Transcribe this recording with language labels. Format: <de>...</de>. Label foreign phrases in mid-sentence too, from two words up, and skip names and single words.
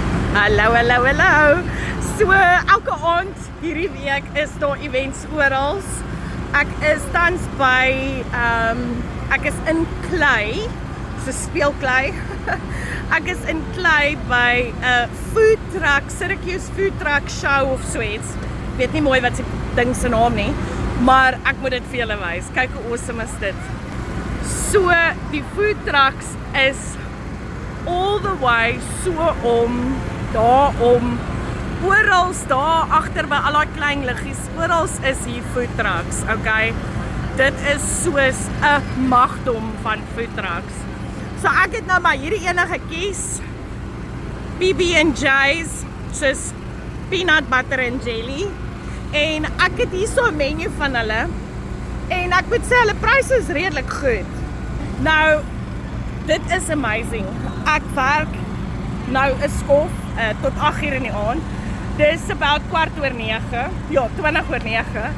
<af>Hallo, hallo, hallo. So, elke aand hierdie week is daar events oral. Ek is tans by, ek is in Klei, so speelklei. Ek is in Klei by 'n</af> <en>food truck,</en> <af>Syracuse food truck show of so iets. Ek weet nie mooi wat se ding se naam nie, maar ek moet dit vir julle wys. Kyk hoe awesome is dit. So, die</af> <en>food trucks</en> <af>is</af> <en>all the way</en> <af>so orals daar agter by al daai klein liggies, orals is hier</af> <en>food trucks,</en> <af>okay? Dit is soos 'n magdom van</af> <en>food trucks.</en> <af>So ek het nou maar hierdie ene gekies, PB&J's, soos</af> <en>peanut butter and jelly,</en> <af>en ek het hier so 'n menu van hulle, en ek moet sê hulle pryse is redelik goed. Nou, dit is amazing. Ek werk nou 'n skof tot 8:00 in die aand. Dis about 8:15, ja, 20:09.</af>